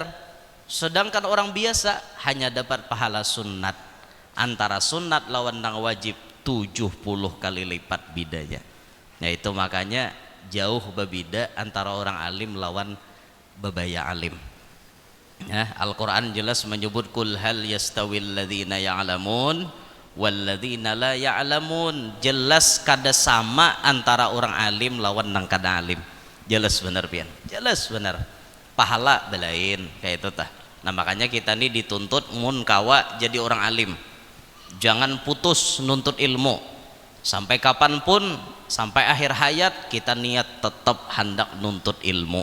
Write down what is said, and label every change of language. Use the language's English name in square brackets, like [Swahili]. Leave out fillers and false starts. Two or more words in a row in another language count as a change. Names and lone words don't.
[Banjar] Sedangkan orang biasa hanya dapat pahala sunat. Antara sunat lawan nang wajib 70 kali lipat bidanya. Nah itu makanya jauh berbeda antara orang alim lawan bebaya alim. Ya, Al-Quran jelas menyebut [Arabic] قل هل يستوي الذين يعلمون والذين لا يعلمون. [Banjar] Jelas kada sama antara orang alim lawan nang kada alim. Jelas benar pian, jelas benar. Pahala belain kayak itu tah. Nah makanya kita ini dituntut mun kawa jadi orang alim. Jangan putus nuntut ilmu. Sampai kapanpun, sampai akhir hayat kita niat tetap hendak nuntut ilmu.